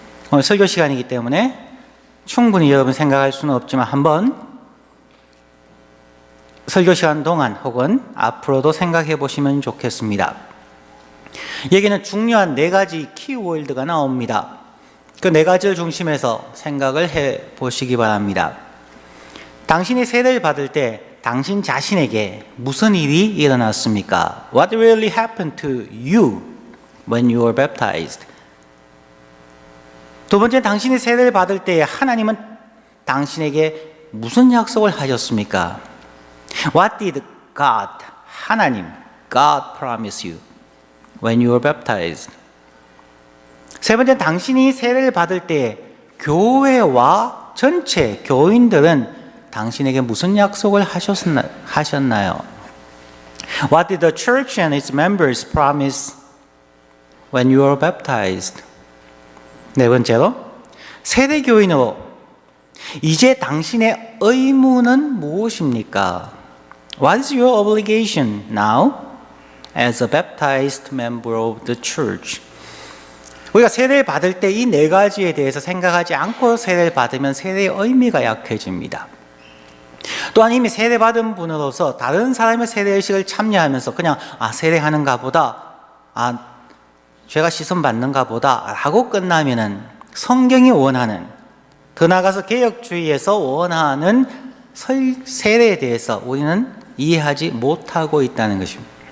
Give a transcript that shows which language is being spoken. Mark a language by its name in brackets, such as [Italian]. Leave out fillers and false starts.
[Korean] 오늘 설교 시간이기 때문에 충분히 여러분 생각할 수는 없지만 한번 설교 시간 동안 혹은 앞으로도 생각해 보시면 좋겠습니다. 여기는 중요한 4가지 키워드가 나옵니다. 그 4가지를 중심해서 생각을 해 보시기 바랍니다. 당신이 세례를 받을 때 당신 자신에게 무슨 일이 일어났습니까? [English] What really happened to you when you were baptized? [Korean] 두 번째, 당신이 세례를 받을 때 하나님은 당신에게 무슨 약속을 하셨습니까? [English] What did God, [Korean] 하나님, [English] God promise you when you were baptized? [Korean] 세 번째, 당신이 세례를 받을 때 교회와 전체 교인들은 당신에게 무슨 약속을 하셨나요? [English] What did the church and its members promise when you were baptized? [Korean] 네 번째로, 세례교인으로 이제 당신의 의무는 무엇입니까? [English] What is your obligation now as a baptized member of the church? [Korean] 우리가 세례를 받을 때 이 4가지에 대해서 생각하지 않고 세례를 받으면 세례의 의미가 약해집니다. 또한 이미 세례받은 분으로서 다른 사람의 세례의식을 참여하면서 그냥 세례하는가 보다, 죄가 씻음받는가 보다 라고 끝나면은 성경이 원하는, 더 나아가서 개혁주의에서 원하는 세례에 대해서 우리는 이해하지 못하고 있다는 것입니다.